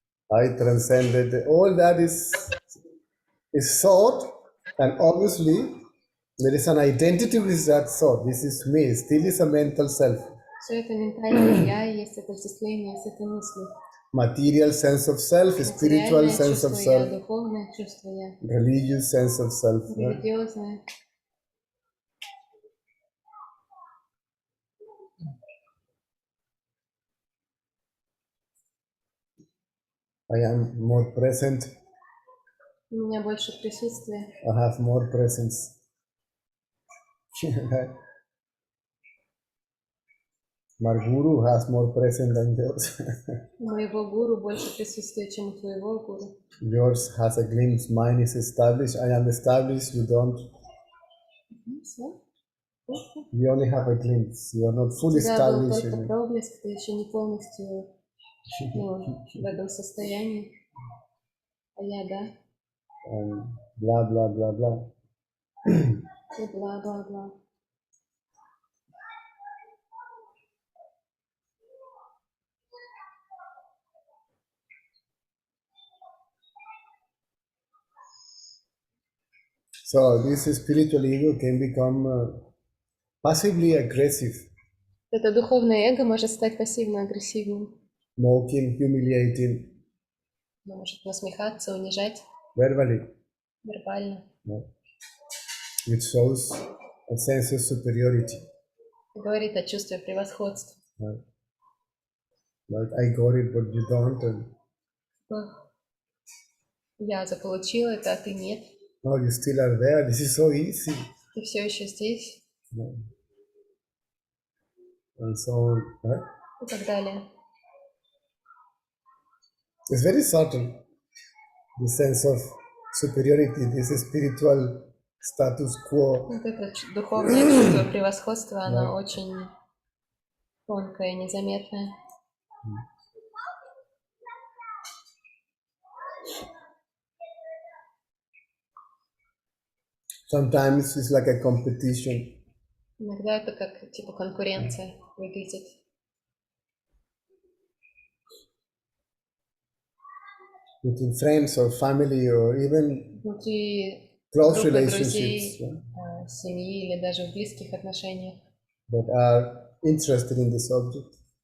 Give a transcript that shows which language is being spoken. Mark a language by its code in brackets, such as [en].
[en] I transcended. All that is thought, and obviously There is an identity with that thought. This is me. Still is a mental self. [ru] Все это ментальное я, и есть отождествление с этой мыслью. [en] Material sense of self, spiritual [ru] Материальное [en] sense of [ru] чувство я, [en] self, [ru] духовное чувство я, [en] religious sense of self. [ru] религиозное. [en] I am more present. [ru] У меня больше присутствия. [en] I have more presence. My guru has more presence than yours. [ru] У моего гуру больше присутствия, чем у твоего гуру. [en] Yours has a glimpse. Mine is established. I am established. You don't. [ru] Все. [en] You only have a glimpse. You are not fully [ru] У тебя был [en] established. [ru] только проблеск, ты еще не полностью в этом состоянии. А я, да. [en] And blah blah blah blah. [ru] И бла-бла-бла. [en] So this spiritual ego can become passively aggressive, [ru] Это духовное эго может стать пассивно-агрессивным. [en] mocking, humiliating, [ru] Оно может насмехаться, унижать [en] verbally, [ru] вербально. [en] which shows a sense of superiority. [ru] Говорит о чувстве превосходства. [en] Right? Like I got it, but you don't, and [ru] Я заполучила это, а ты нет. [en] no, you still are there. This is so easy, [ru] Ты все еще здесь. [en] and so on. Right? [ru] И так далее. [en] It's very subtle. The sense of superiority, this spiritual status quo. [ru] Вот это духовное чувство превосходства, оно очень тонкое, незаметное. [en] Sometimes it's like a competition. [ru] Иногда это как типа конкуренция выглядит. [en] Between friends or family or even [ru] Внутри [en] close [ru] группы [en] relationships, [ru] друзей, семьи или даже в близких отношениях, [en] that are interested in the subject.